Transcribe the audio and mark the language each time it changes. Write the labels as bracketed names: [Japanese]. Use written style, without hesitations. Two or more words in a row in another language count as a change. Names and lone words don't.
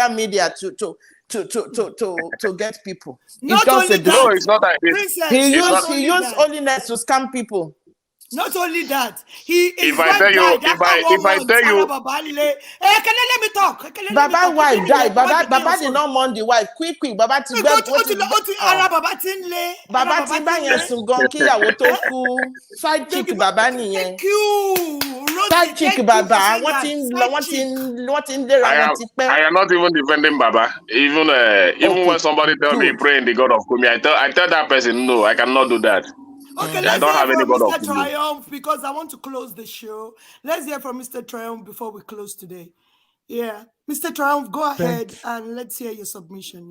[English] social media to get people. It's Not just only a No, that, deceit. it's not that. Princess, It's not not. He only used that, holiness to scam people. not only that, he If his I wife tell you, died after if 1 I month. tell you, Arababale. Hey, can you let me talk? Can you let me Baba talk? wife Continue. died. Like, over the Baba did phone. not mourn the wife. Quick, [Yoruba] Baba ti [English] Hey, [Yoruba] gbẹ [English] go to [Yoruba] oh. Arababa Tinle. Bàbá ti bá yẹn sùn gan kíyàwó tó Eh? kú. [English] Side chick Baby, [Yoruba] bàbá nìyẹn. [English] thank you, Side Rosie. chick Thank you for [Yoruba] bàbá [English] saying [Yoruba] wọ́n [English] that. [Yoruba] ti ń lọ [English] Side chick. [Yoruba] wọ́n ti ń léra wọn ti pẹ́. [English] I am not even defending Baba. Even when Okay, somebody tell me good. pray in the God of Kumi, I tell that person no, I cannot do that. Okay, I let's don't hear have any from God of Mr. Kumi. Triumph because I want to close the show. Let's hear from Mr. Triumph before we close today. Yeah. Mr. Triumph, go ahead and let's hear your submission.